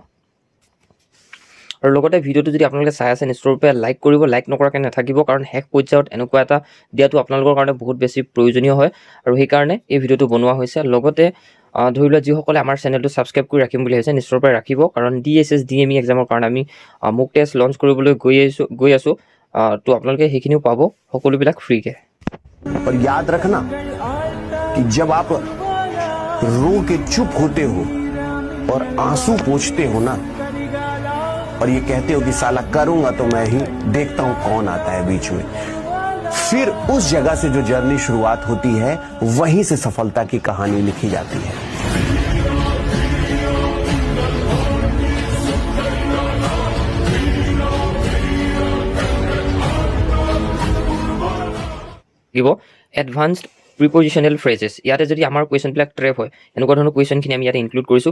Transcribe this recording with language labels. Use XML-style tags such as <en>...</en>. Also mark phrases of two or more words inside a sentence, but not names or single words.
<as>আৰু লগতে ভিডিঅ'টো যদি আপোনালোকে চাই আছে নিশ্চয়ৰূপে লাইক কৰিব, লাইক নকৰাকৈ নাথাকিব, কাৰণ শেষ পৰ্যায়ত এনেকুৱা এটা দিয়াটো আপোনালোকৰ কাৰণে বহুত বেছি প্ৰয়োজনীয় হয় আৰু সেইকাৰণে এই ভিডিঅ'টো বনোৱা হৈছে। লগতে ধৰি লোৱা যিসকলে আমাৰ চেনেলটো ছাবস্ক্ৰাইব কৰি ৰাখিম বুলি ভাবিছে নিশ্চয়ৰূপে ৰাখিব, কাৰণ DSS DME এক্সামৰ কাৰণে আমি মোক</as> <en>test launch</en> <as>কৰিবলৈ গৈ আছোঁ। তো আপোনালোকে সেইখিনিও পাব সকলোবিলাক ফ্ৰীকৈ।</as> <hi>और याद रखना कि जब आप रो के चुप होते हो और आंसू पोंछते हो ना, और ये कहते हो कि साला करूंगा तो मैं ही, देखता हूं कौन आता है बीच में, फिर उस जगह से जो जर्नी शुरुआत होती है वहीं से सफलता की कहानी लिखी जाती है।</hi> <en>advanced prepositional phrases.</en> <as>ইয়াতে যদি আমাৰ কুৱেশ্যনবিলাক ট্ৰেপ হয়, এনেকুৱা ধৰণৰ কুৱেশ্যনখিনি আমি ইয়াতে ইনক্লুড কৰিছোঁ।</as>